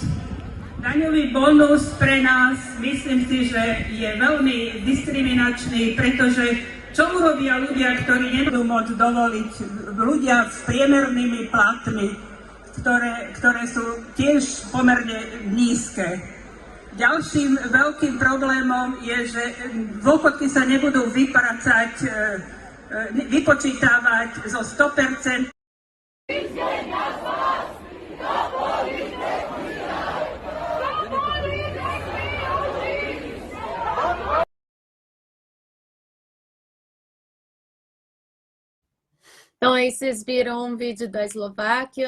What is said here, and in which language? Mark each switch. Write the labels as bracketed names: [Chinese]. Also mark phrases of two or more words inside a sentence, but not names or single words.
[Slovak] Daňový bonus pre nás, myslím si, že je veľmi diskriminačný, pretože čo urobia ľudia, ktorí nebudú môcť dovoliť, ľudia s priemernými platmi, ktoré sú tiež pomerne nízke. Ďalším veľkým problémom je, že dôchodky sa nebudú vypočítavať zo 100%. [Portuguese] Então, aí vocês viram um vídeo da Eslováquia,